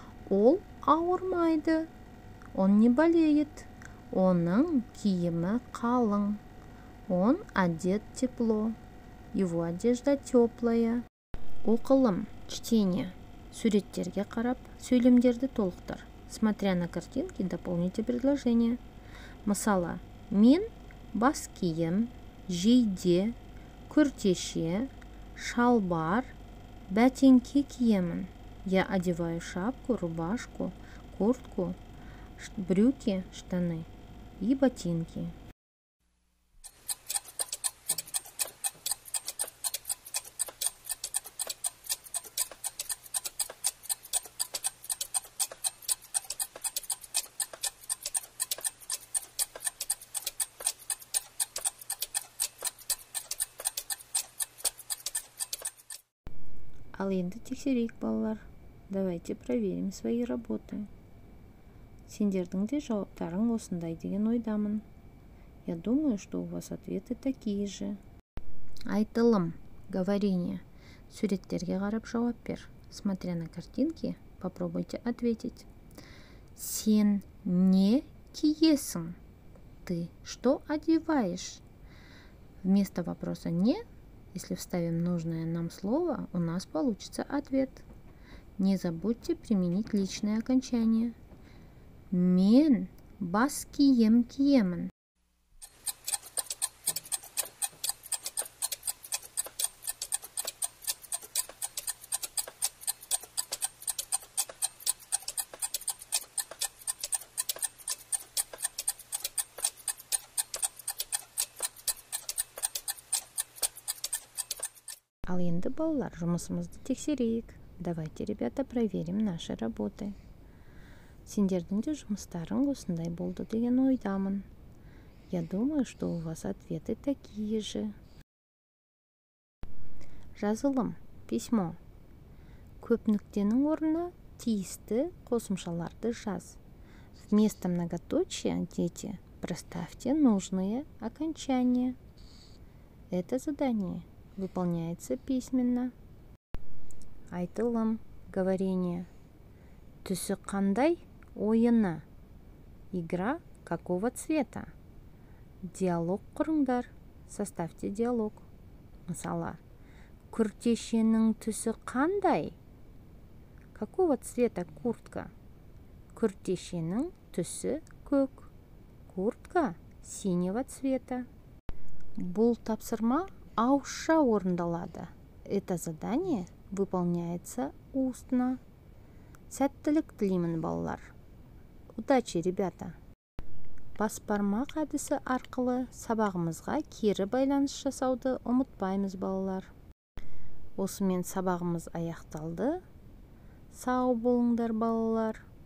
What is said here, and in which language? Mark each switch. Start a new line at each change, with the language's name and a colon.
Kazakh: Ол ауырмайды.
Russian: Он не болеет.
Kazakh: Оның киімі қалың.
Russian: Он одет тепло. Его одежда теплая.
Kazakh: Оқылым,
Russian: чтение.
Kazakh: Суреттерге қарап, сөйлемдерді толықтыр.
Russian: Смотря на картинки, дополните предложение.
Kazakh: Мысалы, мен бас киім, жейде, күртеше, шалбар, бәтеңке киемін.
Russian: Я одеваю шапку, рубашку, куртку, брюки, штаны и ботинки.
Kazakh: Ал енді тексерейік, балалар.
Russian: Давайте проверим свои работы.
Kazakh: Сендердің де жауаптарың осындай деген ойдамын.
Russian: Я думаю, что у вас ответы такие же.
Kazakh: Айтылым,
Russian: говорение.
Kazakh: Суреттерге қарап жауап бер.
Russian: Смотря на картинки, попробуйте ответить.
Kazakh: Сен не киесің?
Russian: Ты что одеваешь? Вместо вопроса «не» Если вставим нужное нам слово, у нас получится ответ. Не забудьте применить личное окончание.
Kazakh: Мен бас кием киемін. Ал енді балалар, жұмысымызды тексерейік.
Russian: Давайте, ребята, проверим наши работы.
Kazakh: Сендердің де жұмыстарың осындай болды деген ойдамын.
Russian: Я думаю, что у вас ответы такие же.
Kazakh: Жазылым,
Russian: письмо.
Kazakh: Көп нүктенің орнына тиісті қосымшаларды жаз.
Russian: Вместо многоточия, дети, проставьте нужные окончания. Это задание выполняется письменно.
Kazakh: Айтылым,
Russian: говорение.
Kazakh: Түсі қандай? Ойыны.
Russian: Игра какого цвета?
Kazakh: Диалог құрыңдар.
Russian: Составьте диалог.
Kazakh: Мысалы, күртешенің түсі қандай?
Russian: Какого цвета куртка?
Kazakh: Күртешенің түсі көк.
Russian: Куртка синего цвета.
Kazakh: Бұл тапсырма ауызша орындалады.
Russian: Это задание выполняется устно.
Kazakh: Сәттілік тілеймін, балалар.
Russian: Удачи, ребята!
Kazakh: Басбармақ әдісі арқылы сабағымызға кері байланыс жасауды ұмытпаймыз, балалар. Осымен сабағымыз аяқталды. Сау болыңдар, балалар.